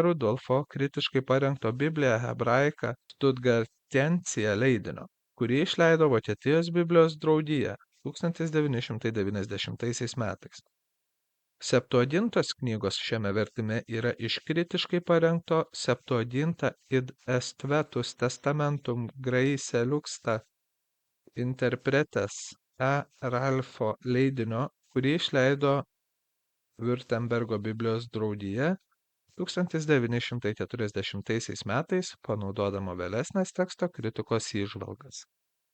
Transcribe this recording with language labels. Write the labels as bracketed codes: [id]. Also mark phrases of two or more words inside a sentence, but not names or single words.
[lt] Rudolfo kritiškai parengto Biblija hebraika Stuttgartensia leidinio, kurį išleido Vokietijos Biblijos draugija 1990 metais. Septuagintos knygos šiame vertime yra iš kritiškai parengto Septuaginta id est vetus testamentum Graecia luxta interpretes Ralfo leidinio, kurį išleido Württembergo Biblijos draugija 1940 metais, panaudodama vėlesnės teksto kritikos įžvalgas.